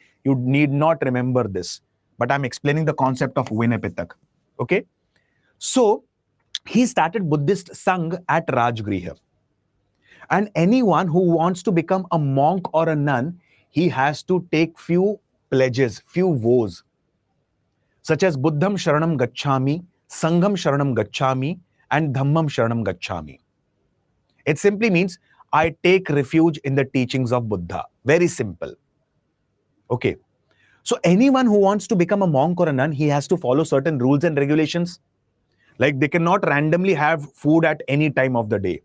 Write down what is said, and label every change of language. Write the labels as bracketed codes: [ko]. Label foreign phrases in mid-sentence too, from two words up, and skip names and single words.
[en] You need not remember this, but I'm explaining the concept of Vinay Pitak. Okay, so he started Buddhist Sangh at Rajgriha. And anyone who wants to become a monk or a nun, he has to take few pledges, few vows, such as [pi] Buddham Sharanam Gacchami, Sangham Sharanam Gacchami, [en] and [pi] Dhammam Sharanam Gacchami. [en] It simply means I take refuge in the teachings of Buddha. Very simple. Okay. So anyone who wants to become a monk or a nun, he has to follow certain rules and regulations. Like they cannot randomly have food at any time of the day.